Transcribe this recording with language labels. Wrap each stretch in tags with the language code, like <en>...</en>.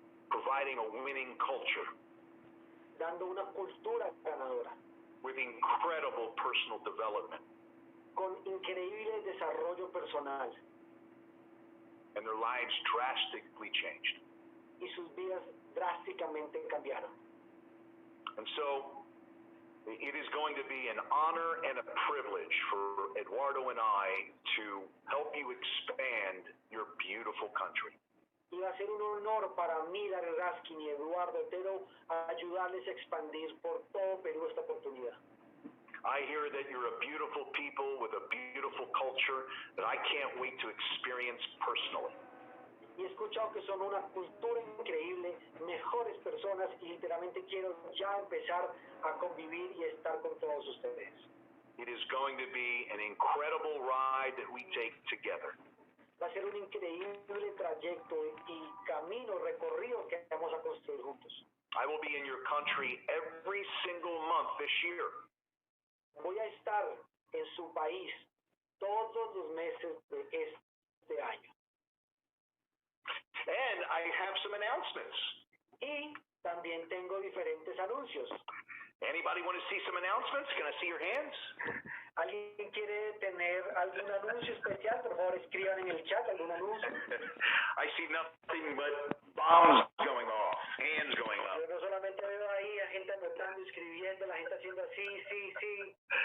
<en>Providing a winning culture.</en> <es>Dando una cultura ganadora.</es> <en>With incredible personal development.</en> <es>Con increíble desarrollo personal.</es> <en>And their lives drastically changed.</en> <es>Y sus vidas drásticamente cambiaron.</es> <en>And so, it is going to be an honor and a privilege for Eduardo and I to help you expand your beautiful country.</en> <es>Y va a ser un honor para mí, Larry Raskin y Eduardo Otero, ayudarles a expandir por todo Perú esta oportunidad.</es> <en>I hear that you're a beautiful people with a beautiful culture that I can't wait to experience personally.</en> <es>Y he escuchado que son una cultura increíble, mejores personas, y literalmente quiero ya empezar a convivir y estar con todos ustedes.</es> <en>It is going to be an incredible ride that we take together.</en> <es>Va a ser un increíble trayecto y camino, recorrido que vamos a construir juntos.</es> <en>I will be in your country every single month this year.</en> <es>Voy a estar en su país todos los meses de este año.</es> <en>And I have some announcements.</en> <es>Y también tengo diferentes anuncios.</es> <en>Anybody want to see some announcements? Can I see your hands?</en> <es>¿Alguien quiere tener algún anuncio especial? Por favor, escriban en el chat algún anuncio.</es> <en>I see nothing but bombs going off, hands going up.</en> <es>Yo no solamente veo ahí a gente anotando, escribiendo, la gente haciendo así, sí.</es>